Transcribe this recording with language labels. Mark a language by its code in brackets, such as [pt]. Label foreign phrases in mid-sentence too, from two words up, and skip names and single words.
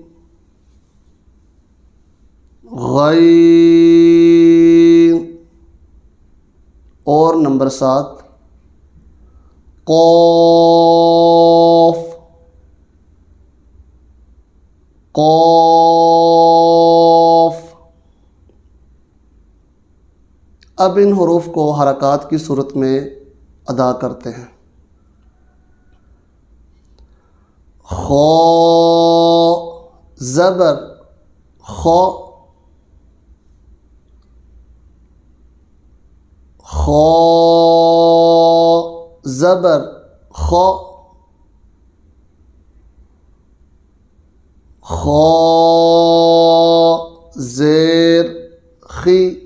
[ur] غین، اور نمبر 7 قاف، قاف۔ اب ان حروف کو حرکات کی صورت میں ادا کرتے ہیں۔ خ، زبر خ، خ، زبر خ، خ، زیر خی،